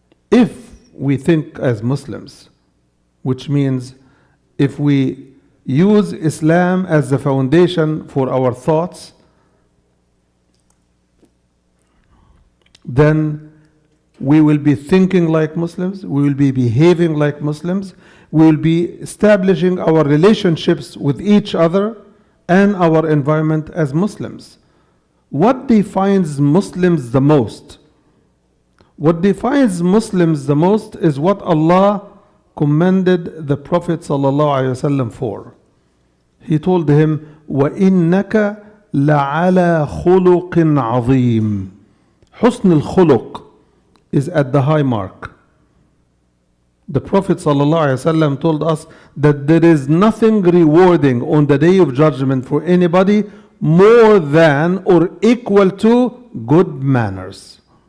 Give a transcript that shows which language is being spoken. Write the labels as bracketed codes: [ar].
[en] If we think as Muslims, which means if we use Islam as the foundation for our thoughts, then we will be thinking like Muslims, we will be behaving like Muslims, we will be establishing our relationships with each other and our environment as Muslims. What defines Muslims the most? What defines Muslims the most is what Allah commended the Prophet ﷺ for. He told him, [ar] وَإِنَّكَ لَعَلَى خُلُقٍ عَظِيمٍ. حُسْنُ الْخُلُقِ [en] is at the high mark. The Prophet ﷺ told us that there is nothing rewarding on the Day of Judgment for anybody more than or equal to good manners.